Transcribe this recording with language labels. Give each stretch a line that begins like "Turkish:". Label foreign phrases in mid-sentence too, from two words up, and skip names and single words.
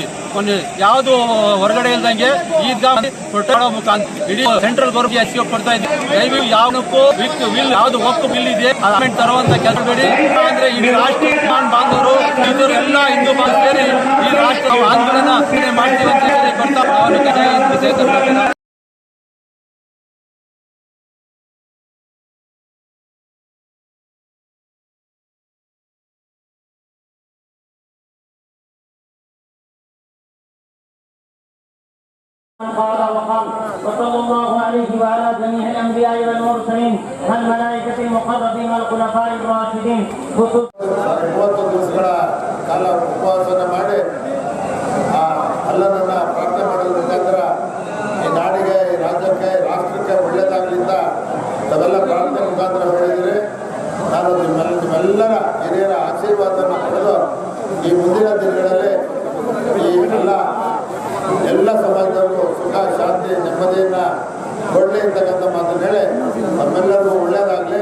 Kannada: ಯಾವುದು ಹೊರಗಡೆ ಇಲ್ದಂಗೆ ಈಗ ಮುಖಾಂತರ ಇಡೀ
English: central government escape
Kannada: ಕೊಡ್ತಾ ಇದ್ದೀವಿ. ದಯವಿಟ್ಟು ಯಾವಕ್ಕೂ ಬಿಲ್ ಯಾವ್ದು ವಕ್ಫ್ ಬಿಲ್ ಇದೆ ಅಮೆಂಡ್ ತರುವಂತ ಕೆಲಸ ಬೇಡಿ. ಅಂದ್ರೆ ಇಡೀ ರಾಷ್ಟ್ರ ಬಾಂಧವರು ಇವರು ಎಲ್ಲ ಹಿಂದೂ ಬಾಂಧವರು ಸೇರಿ ಈ ರಾಷ್ಟ್ರ ಆಂದೋಲನ ಮಾಡ್ತೀವಿ ಅಂತ ಹೇಳಿ ಬರ್ತಾ
Arabic: قال وقال وصلى الله عليه وعلى جميع الانبياء والمرسلين والملائكه المقربين والخلفاء الراشدين.
Kannada: 30 ದಿವಸಗಳ ಕಾಲ ಉಪವಾಸನ ಮಾಡಿ ಅಲ್ಲನನ್ನ ಪ್ರಾರ್ಥನೆ ಮಾಡೋದ್ರ ಮುಖಾಂತರ ಈ ನಾಡಿಗೆ, ಈ ರಾಜ್ಯಕ್ಕೆ, ರಾಷ್ಟ್ರಕ್ಕೆ ಒಳ್ಳೆಯದಾಗಲಿಂದ ತಾವೆಲ್ಲ ಪ್ರಾರ್ಥನೆ ಮುಖಾಂತರ ಹೇಳಿದರೆ ನಾನು ನಿಮ್ಮೆಲ್ಲರ ಹಿರಿಯರ ಆಶೀರ್ವಾದವನ್ನು ಪಡೆದು ಈ ಮುಂದಿನ ದಿನಗಳಲ್ಲಿ ಈ ಎಲ್ಲ ಸಮಾಜದಲ್ಲೂ ಸುಖ, ಶಾಂತಿ, ನೆಮ್ಮದಿಯನ್ನು ಕೊಡಲಿ ಅಂತಕ್ಕಂಥ ಮಾತನ್ನು ಹೇಳಿ ನಮ್ಮೆಲ್ಲರಿಗೂ ಒಳ್ಳೆಯದಾಗಲಿ.